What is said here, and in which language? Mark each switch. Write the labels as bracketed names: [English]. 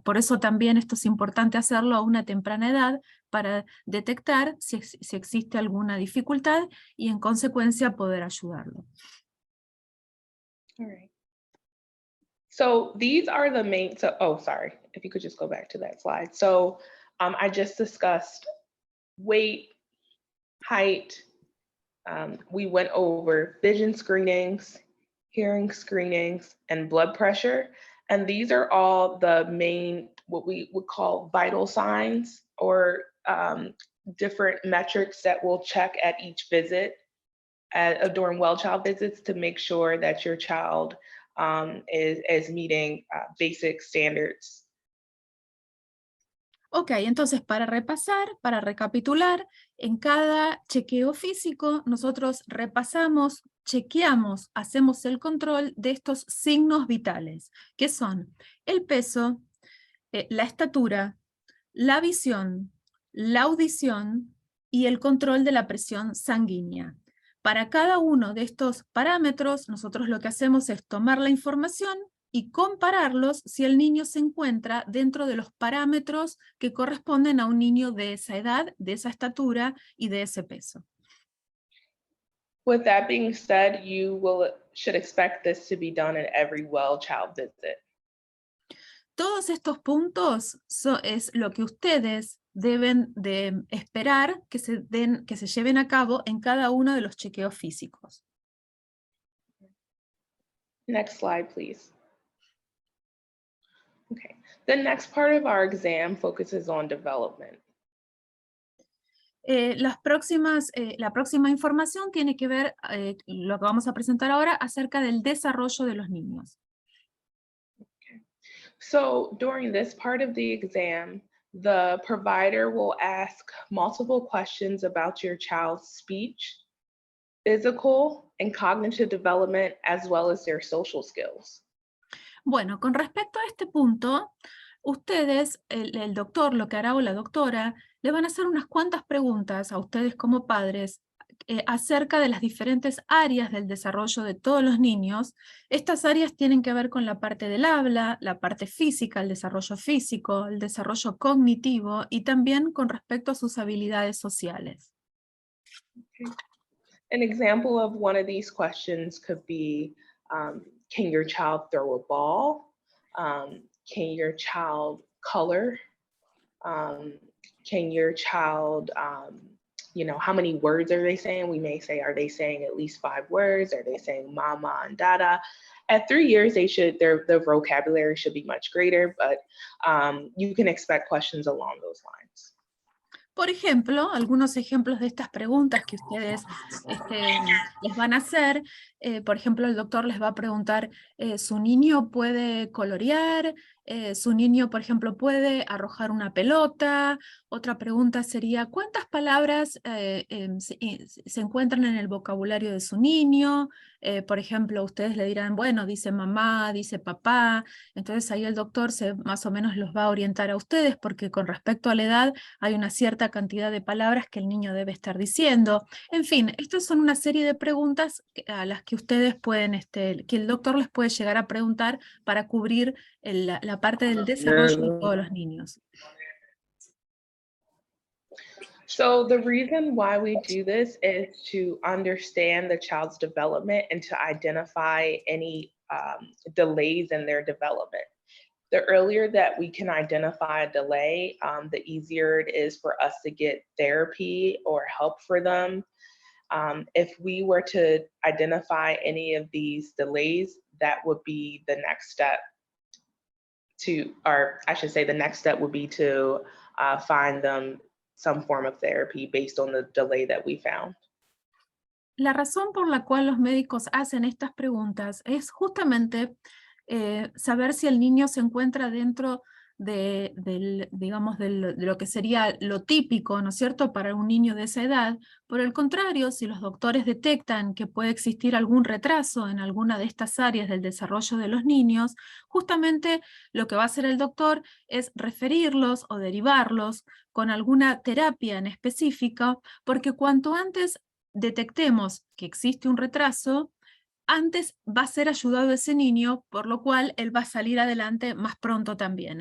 [Spanish] Por eso también esto es importante hacerlo a una temprana edad para detectar si existe alguna dificultad y en consecuencia poder ayudarlo. [English] All right. So these are the main, sorry, if you could just go back to that slide. So I just discussed weight, height. We went over vision screenings, hearing screenings, and blood pressure. And these are all the main, what we would call vital signs or different metrics that we'll check at each visit during well child visits to make sure that your child is meeting basic standards. [Spanish] Ok, entonces para repasar, para recapitular, en cada chequeo físico nosotros repasamos, chequeamos, hacemos el control de estos signos vitales, que son el peso, la estatura, la visión, la audición y el control de la presión sanguínea. Para cada uno de estos parámetros, nosotros lo que hacemos es tomar la información y compararlos si el niño se encuentra dentro de los parámetros que corresponden a un niño de esa edad, de esa estatura y de ese peso. [English] With that being said, should expect this to be done at every well child visit. [Spanish] Todos estos puntos es lo que ustedes deben de esperar que se lleven a cabo en cada uno de los chequeos físicos. [English] Next slide, please. Okay, the next part of our exam focuses on development. [Spanish] La próxima información tiene que ver, lo que vamos a presentar ahora, acerca del desarrollo de los niños. [English] So during this part of the exam, the provider will ask multiple questions about your child's speech, physical and cognitive development, as well as their social skills. [Spanish] Bueno, con respecto a este punto, ustedes, el doctor, lo que hará o la doctora, le van a hacer unas cuantas preguntas a ustedes como padres acerca de las diferentes áreas del desarrollo de todos los niños. Estas áreas tienen que ver con la parte del habla, la parte física, el desarrollo físico, el desarrollo cognitivo y también con respecto a sus habilidades sociales. [English] Okay. An example of one of these questions could be, can your child throw a ball? Can your child color? Can your child, how many words are they saying? We may say, are they saying at least 5 words? Are they saying mama and dada? At 3 years, their vocabulary should be much greater, but you can expect questions along those lines. [Spanish] Por ejemplo, algunos ejemplos de estas preguntas que ustedes les van a hacer Por ejemplo, el doctor les va a preguntar, ¿su niño puede colorear? ¿Su niño, por ejemplo, puede arrojar una pelota? Otra pregunta sería, ¿cuántas palabras se encuentran en el vocabulario de su niño? Por ejemplo, ustedes le dirán, bueno, dice mamá, dice papá. Entonces ahí el doctor más o menos los va a orientar a ustedes, porque con respecto a la edad hay una cierta cantidad de palabras que el niño debe estar diciendo. En fin, estas son una serie de preguntas a las que ustedes pueden, que el doctor les puede llegar a preguntar para cubrir la parte del desarrollo de todos los niños. [English] So the reason why we do this is to understand the child's development and to identify any delays in their development. The earlier that we can identify a delay, the easier it is for us to get therapy or help for them. If we were to identify any of these delays, that would be the next step or I should say the next step would be to find them some form of therapy based on the delay that we found. [Spanish] La razón por la cual los médicos hacen estas preguntas es justamente saber si el niño se encuentra dentro digamos, de lo que sería lo típico, ¿no es cierto?, para un niño de esa edad. Por el contrario, si los doctores detectan que puede existir algún retraso en alguna de estas áreas del desarrollo de los niños, justamente lo que va a hacer el doctor es referirlos o derivarlos con alguna terapia en específico, porque cuanto antes detectemos que existe un retraso, antes va a ser ayudado ese niño, por lo cual él va a salir adelante más pronto también.